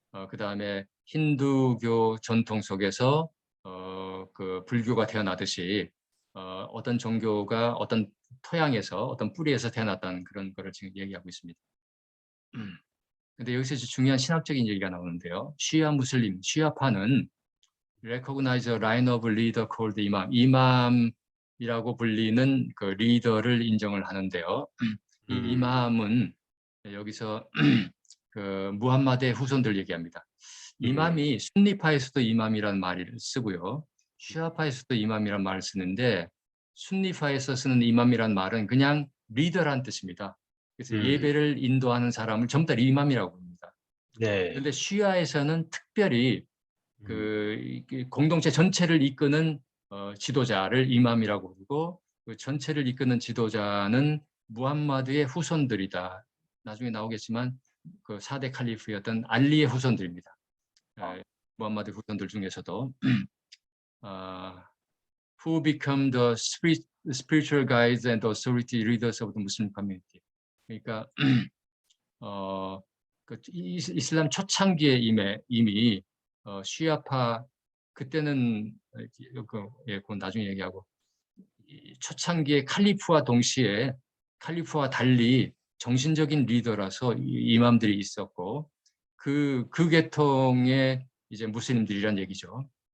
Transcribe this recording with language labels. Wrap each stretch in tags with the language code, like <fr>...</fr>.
<ko>그 다음에 힌두교 전통 속에서 그 불교가 태어나듯이 어떤 종교가 어떤 토양에서 어떤 뿌리에서 태어났다는 그런 거를 지금 얘기하고 있습니다. 근데 여기서 중요한 신학적인 얘기가 나오는데요. 시아 무슬림, 시아파는</ko> <en>recognize a line of leader called imam.</en> <ko>이맘이라고 불리는 그 리더를 인정을 하는데요. 이 이맘은 여기서 그 무함마드의 후손들 얘기합니다. 이맘이 순니파에서도 이맘이라는 말을 쓰고요. 시아파에서도 이맘이라는 말을 쓰는데 순니파에서 쓰는 이맘이라는 말은 그냥 리더라는 뜻입니다. 그래서 예배를 인도하는 사람을 전부 다 이맘이라고 합니다. 네. 그런데 시아에서는 특별히 그 공동체 전체를 이끄는 지도자를 이맘이라고 부르고 그 전체를 이끄는 지도자는 무함마드의 후손들이다. 나중에 나오겠지만 그 4대 칼리프였던 알리의 후손들입니다. 무함마드 후손들 중에서도</ko> <en>who become the spiritual guides and authority leaders of the Muslim community.</en> <ko>그러니까 그 이슬람 초창기에 이미 시아파 그때는 그건 나중에 얘기하고 초창기에 칼리프와 동시에 칼리프와 달리 정신적인 리더라서 이맘들이 있었고 그 계통의 이제 무슬림들이란 얘기죠.</ko>